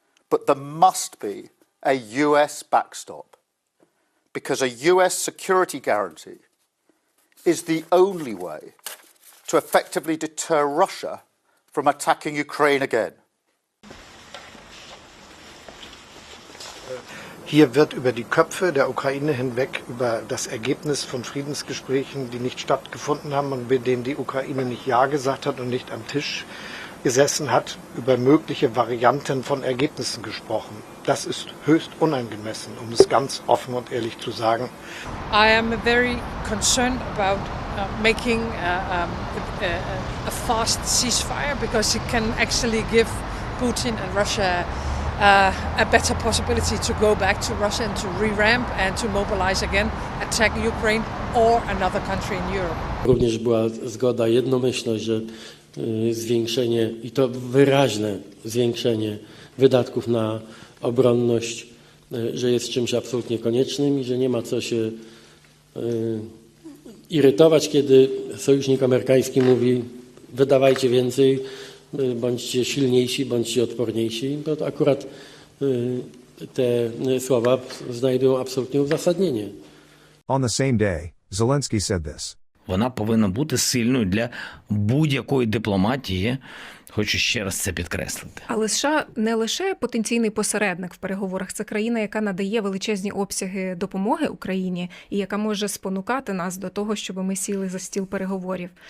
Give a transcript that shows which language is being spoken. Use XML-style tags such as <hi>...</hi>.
<en>But there must be a US backstop, because a US security guarantee is the only way to effectively deter Russia from attacking Ukraine again.</en> <de>Hier wird über die Köpfe der Ukraine hinweg über das Ergebnis von Friedensgesprächen, die nicht stattgefunden haben und bei denen die Ukraine nicht Ja gesagt hat und nicht am Tisch gesessen hat, über mögliche Varianten von Ergebnissen gesprochen. Das ist höchst unangemessen, um es ganz offen und ehrlich zu sagen.</de> <en>I am very concerned about making a fast ceasefire because it can actually give Putin and Russia a better possibility to go back to Russia and to re-ramp and to mobilize again, attack Ukraine or another country in Europe.</en> <pl>Również była zgoda, jednomyślność, że zwiększenie, i to wyraźne zwiększenie wydatków na obronność, że jest czymś absolutnie koniecznym i że nie ma co się irytować, kiedy sojusznik amerykański mówi: wydawajcie więcej, bądźcie silniejsi, bądźcie odporniejsi, bo to akurat te słowa znajdują absolutnie uzasadnienie.</pl> <en>On the same day, Zelensky said this.</en> <uk>Вона повинна бути сильною для будь-якої дипломатії. Хочу ще раз це підкреслити. Але США не лише потенційний посередник в переговорах, це країна, яка надає величезні обсяги допомоги Україні і яка може спонукати нас до того, щоб ми сіли за стіл переговорів.</uk>